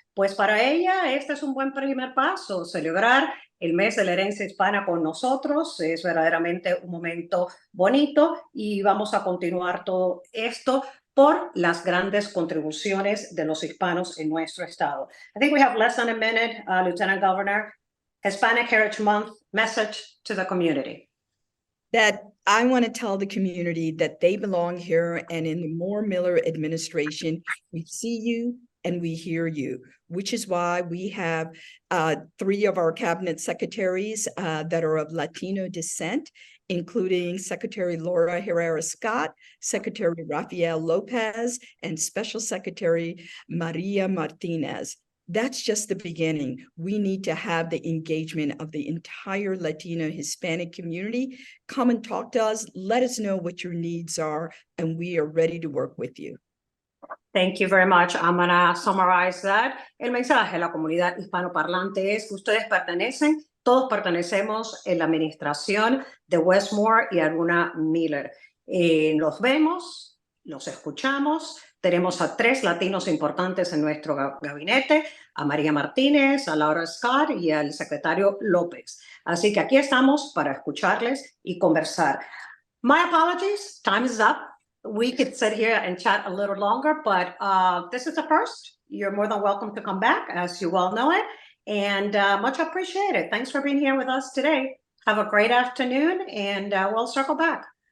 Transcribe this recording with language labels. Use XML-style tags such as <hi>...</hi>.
<es>Pues para ella este es un buen primer paso, celebrar el mes de la herencia hispana con nosotros. Es verdaderamente un momento bonito y vamos a continuar todo esto por las grandes contribuciones de los hispanos en nuestro estado.</es> <en>I think we have less than a minute, Lieutenant Governor. Hispanic Heritage Month message to the community. That I want to tell the community that they belong here, and in the Moore Miller administration, we see you and we hear you, which is why we have 3 of our cabinet secretaries that are of Latino descent, including Secretary Laura Herrera-Scott, Secretary Rafael Lopez, and Special Secretary Maria Martinez. That's just the beginning. We need to have the engagement of the entire Latino Hispanic community. Come and talk to us. Let us know what your needs are, and we are ready to work with you. Thank you very much. I'm going to summarize that.</en> <es>El mensaje de la comunidad hispanoparlante es que ustedes todos pertenecemos en la administración de Westmore y Aruna Miller. Los vemos, los escuchamos. Tenemos a 3 latinos importantes en nuestro gabinete, a María Martínez, a Laura Scott y al secretario López. Así que aquí estamos para escucharles y conversar.</es> <en>My apologies, time is up. We could sit here and chat a little longer, but this is a first. You're more than welcome to come back, as you well know it, and much appreciated. Thanks for being here with us today. Have a great afternoon, and we'll circle back.</en>